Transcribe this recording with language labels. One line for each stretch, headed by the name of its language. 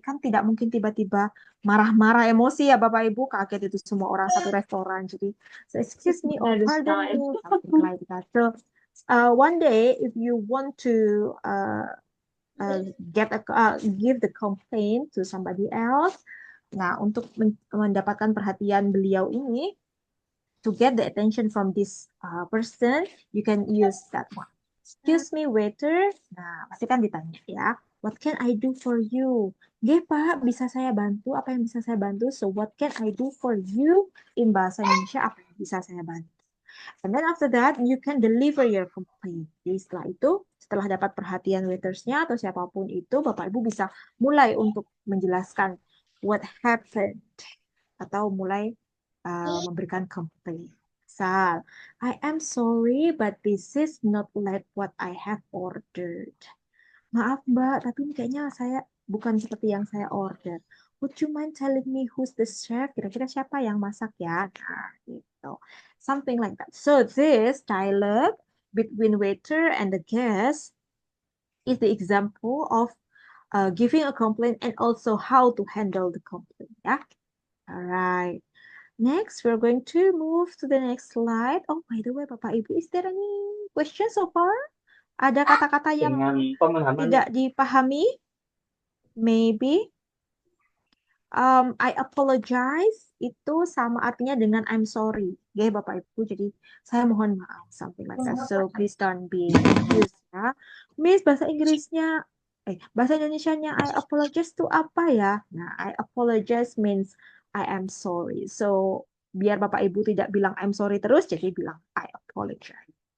Indonesian: Kan tidak mungkin tiba-tiba marah-marah emosi ya Bapak Ibu, kaget itu semua orang satu restoran.
English: Jadi, so excuse me, or That is pardon nice. me, something like that. So, one day if you want to give the complaint to somebody else.
Indonesian: Nah, untuk mendapatkan perhatian beliau ini,
English: to get the attention from this person, you can use that one. Excuse me, waiter.
Indonesian: Nah, pasti kan ditanya ya.
English: What can I do for you?
Indonesian: Nggih, Pak, bisa saya bantu? Apa yang bisa saya bantu?
English: So, what can I do for you? In
Indonesian: bahasa Indonesia, apa yang bisa saya bantu?
English: And then after that, you can deliver your complaint.
Indonesian: Jadi setelah itu, setelah dapat perhatian waitersnya atau siapapun itu, Bapak Ibu bisa mulai untuk menjelaskan
English: what happened
Indonesian: atau mulai memberikan complaint.
English: Misal, I am sorry, but this is not like what I have ordered.
Indonesian: Maaf Mbak, tapi ini kayaknya saya bukan seperti yang saya order.
English: Would you mind telling me who's the chef?
Indonesian: Kira-kira siapa yang masak ya?
English: Nah, gitu. Something like that. So this dialogue between waiter and the guest is the example of giving a complaint and also how to handle the complaint. Yeah. All right. Next, we're going to move to the next slide. Oh, by the way, Bapak Ibu, is there any questions so far?
Indonesian: Ada kata-kata yang tidak dipahami? Maybe.
English: I apologize
Indonesian: itu sama artinya dengan
English: I'm sorry.
Indonesian: Ya, Bapak Ibu. Jadi, saya mohon maaf.
English: Something like that. So, please don't be confused ya.
Indonesian: Miss, bahasa Inggrisnya, bahasa Indonesianya I apologize itu apa ya?
English: Nah, I apologize means I am sorry. So,
Indonesian: Biar Bapak Ibu tidak bilang
English: I'm sorry
Indonesian: terus, jadi bilang
English: I apologize.